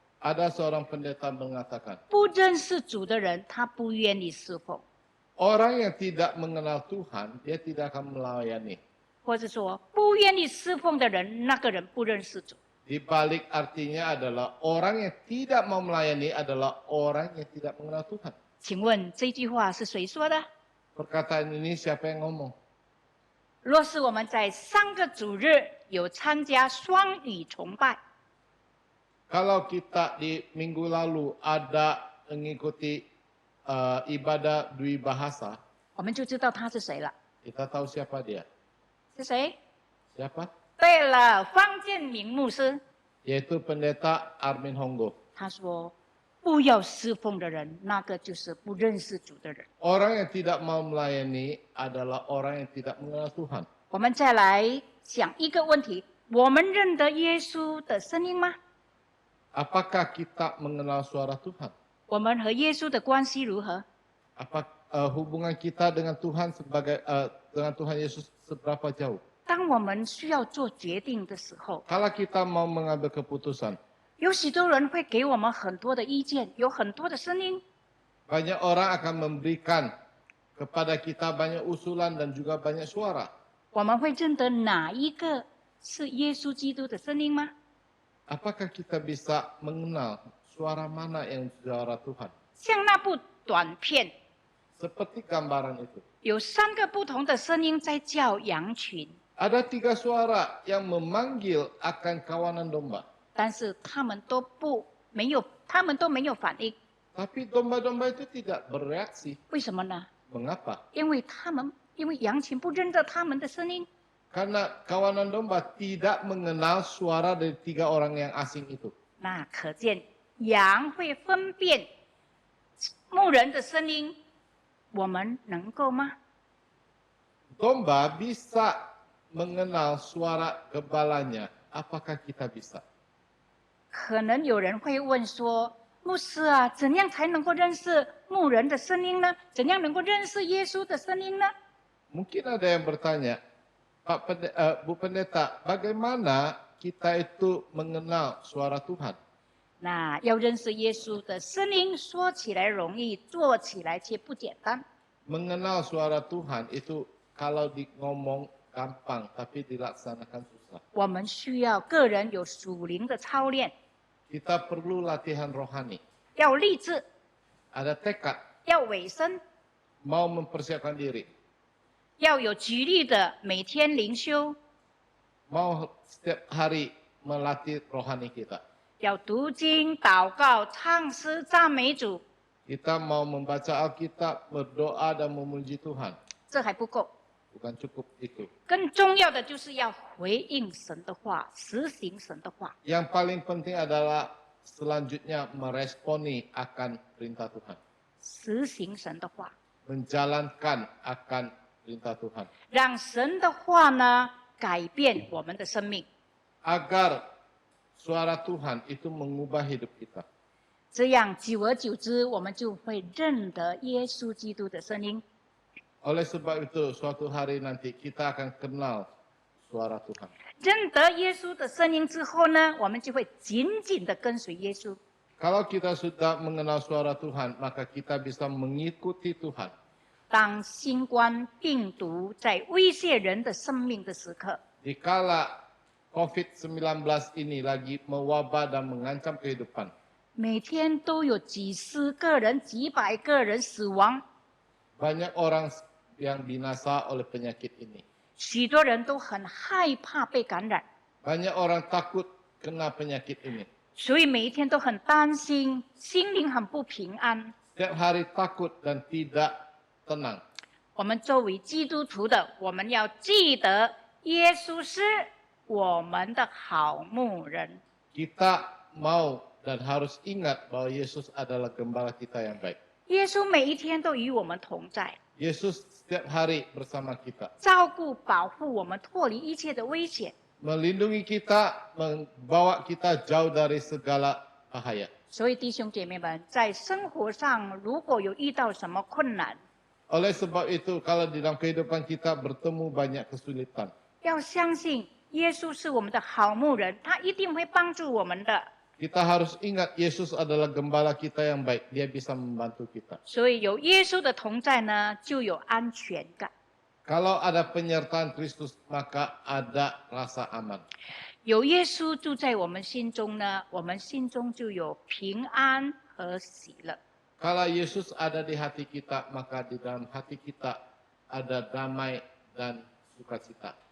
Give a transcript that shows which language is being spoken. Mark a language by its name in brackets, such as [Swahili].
[Indonesian] Ada seorang pendeta mengatakan, [Chinese] 不认识主的人，他不愿意侍奉， [Indonesian] orang yang tidak mengenal Tuhan, dia tidak akan melayani. [Chinese] 或者说不愿意侍奉的人，那个人不认识主。 [Indonesian] Di balik artinya adalah orang yang tidak mau melayani adalah orang yang tidak mengenal Tuhan. [Chinese] 请问这句话是谁说的？ [Indonesian] Perkataan ini siapa yang ngomong? [Chinese] 若是我们在上个主日有参加双语崇拜， [Indonesian] Kalau kita di minggu lalu ada mengikuti ibadah dwi bahasa, [Chinese] 我们就知道他是谁了。 [Indonesian] kita tahu siapa dia. [Chinese] 是谁？ [Indonesian] Siapa? [Chinese] 对了，方建明牧师。 [Indonesian] Yaitu pendeta Armin Honggo. [Chinese] 他说：“不要侍奉的人，那个就是不认识主的人。” [Indonesian] Orang yang tidak mau melayani adalah orang yang tidak mengenal Tuhan. [Chinese] 我们再来想一个问题：我们认得耶稣的声音吗？ [Indonesian] Apakah kita mengenal suara Tuhan? [Chinese] 我们和耶稣的关系如何？ [Indonesian] Apa hubungan kita dengan Tuhan dengan Tuhan Yesus seberapa jauh? [Chinese] 当我们需要做决定的时候， [Indonesian] Kalau kita mau mengambil keputusan, [Chinese] 有许多人会给我们很多的意见，有很多的声音。 [Indonesian] banyak orang akan memberikan kepada kita banyak usulan dan juga banyak suara. [Chinese] 我们会认得哪一个是耶稣基督的声音吗？ [Indonesian] Apakah kita bisa mengenal suara mana yang suara Tuhan? [Chinese] 像那部短片， [Indonesian] Seperti gambaran itu. [Chinese] 有3个不同的声音在叫羊群， [Indonesian] Ada 3 suara yang memanggil akan kawanan domba. [Chinese] 但是他们都没有反应。 [Indonesian] Tapi domba-domba itu tidak bereaksi. [Chinese] 为什么呢？ [Indonesian] Mengapa? [Chinese] 因为羊群不认得他们的声音， [Indonesian] Karena kawanan domba tidak mengenal suara dari 3 orang yang asing itu. [Chinese] 那可见羊会分辨牧人的声音，我们能够吗？ [Indonesian] Domba bisa mengenal suara gembalanya. Apakah kita bisa? [Chinese] 可能有人会问说：“牧师啊，怎样才能够认识牧人的声音呢？怎样能够认识耶稣的声音呢？” [Indonesian] Mungkin ada yang bertanya, Bu Pendeta, bagaimana kita itu mengenal suara Tuhan? [Chinese] 那要认识耶稣的声音，说起来容易，做起来却不简单。 [Indonesian] Mengenal suara Tuhan itu kalau ngomong gampang, tapi dilaksanakan susah. [Chinese] 我们需要个人有属灵的操练， [Indonesian] Kita perlu latihan rohani. [Chinese] 要立志， [Indonesian] Ada tekad, [Chinese] 要委身， [Indonesian] mau mempersiapkan diri, [Chinese] 要有纪律的每天灵修， [Indonesian] mau setiap hari melatih rohani kita. [Chinese] 要读经、祷告、唱诗、赞美主， [Indonesian] Kita mau membaca Alkitab, berdoa dan memuji Tuhan. [Chinese] 这还不够。 [Indonesian] Bukan cukup itu. [Chinese] 更重要的就是要回应神的话，实行神的话。 [Indonesian] Yang paling penting adalah selanjutnya meresponi akan perintah Tuhan. [Chinese] 实行神的话， [Indonesian] Menjalankan akan perintah Tuhan. [Chinese] 让神的话呢改变我们的生命。 [Indonesian] Agar suara Tuhan itu mengubah hidup kita. [Chinese] 这样久而久之，我们就会认得耶稣基督的声音。 [Indonesian] Oleh sebab itu, suatu hari nanti kita akan kenal suara Tuhan. [Chinese] 认得耶稣的声音之后呢，我们就会紧紧的跟随耶稣。 [Indonesian] Kalau kita sudah mengenal suara Tuhan, maka kita bisa mengikuti Tuhan. [Chinese] 当新冠病毒在威胁人的生命的时刻， [Indonesian] Dikala COVID-19 ini lagi mewabah dan mengancam kehidupan, [Chinese] 每天都有几十个人、几百个人死亡， [Indonesian] banyak orang yang binasa oleh penyakit ini. [Chinese] 许多人都很害怕被感染， [Indonesian] Banyak orang takut kena penyakit ini. [Chinese] 所以每一天都很担心，心灵很不平安。 [Indonesian] Setiap hari takut dan tidak tenang. [Chinese] 我们作为基督徒的，我们要记得耶稣是我们的好牧人。 [Indonesian] Kita mau dan harus ingat bahwa Yesus adalah gembala kita yang baik. [Chinese] 耶稣每一天都与我们同在， [Indonesian] Yesus setiap hari bersama kita. [Chinese] 照顾、保护我们，脱离一切的危险。 [Indonesian] Melindungi kita, membawa kita jauh dari segala bahaya. [Chinese] 所以弟兄姐妹们，在生活上如果有遇到什么困难， [Indonesian] Oleh sebab itu, kalau di dalam kehidupan kita bertemu banyak kesulitan, [Chinese] 要相信耶稣是我们的好牧人，他一定会帮助我们的。 [Indonesian] kita harus ingat Yesus adalah gembala kita yang baik. Dia bisa membantu kita. [Chinese] 所以有耶稣的同在呢，就有安全感。 [Indonesian] Kalau ada penyertaan Kristus, maka ada rasa aman. [Chinese] 有耶稣住在我们心中呢，我们心中就有平安和喜乐。 [Indonesian] Kalau Yesus ada di hati kita, maka di dalam hati kita ada damai dan sukacita.